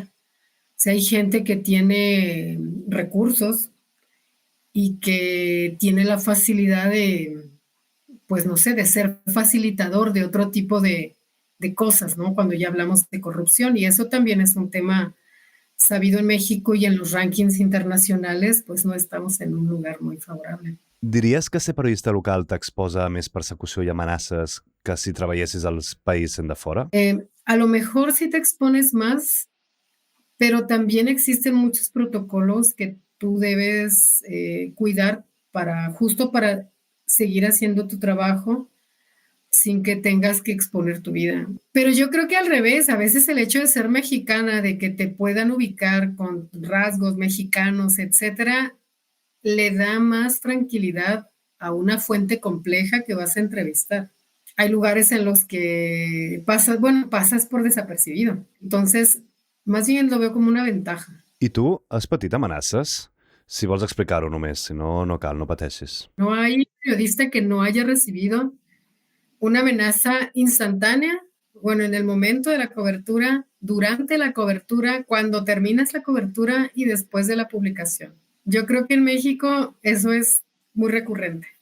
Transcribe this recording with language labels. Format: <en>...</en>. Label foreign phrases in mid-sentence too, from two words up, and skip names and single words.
<es>O sea, hay gente que tiene recursos y que tiene la facilidad de, pues no sé, de ser facilitador de otro tipo de cosas, ¿no? Cuando ya hablamos de corrupción, y eso también es un tema sabido en México, y en los rankings internacionales, pues no estamos en un lugar muy favorable.</es> <ca>Diries que ser periodista local t'exposa a més persecució i amenaces que si treballessis als països de fora?</ca> <es>A lo mejor sí te expones más, pero también existen muchos protocolos que tú debes cuidar justo para seguir haciendo tu trabajo sin que tengas que exponer tu vida. Pero yo creo que al revés, a veces el hecho de ser mexicana, de que te puedan ubicar con rasgos mexicanos, etcétera, le da más tranquilidad a una fuente compleja que vas a entrevistar. Hay lugares en los que pasas por desapercibido. Entonces, más bien lo veo como una ventaja.</es> <ca>I tu has patit amenaces? Si vols explicar-ho només, si no, no cal, no pateixis.</ca> <es>No hay periodista que no haya recibido una amenaza instantánea, bueno, en el momento de la cobertura, durante la cobertura, cuando terminas la cobertura y después de la publicación. Yo creo que en México eso es muy recurrente.</es>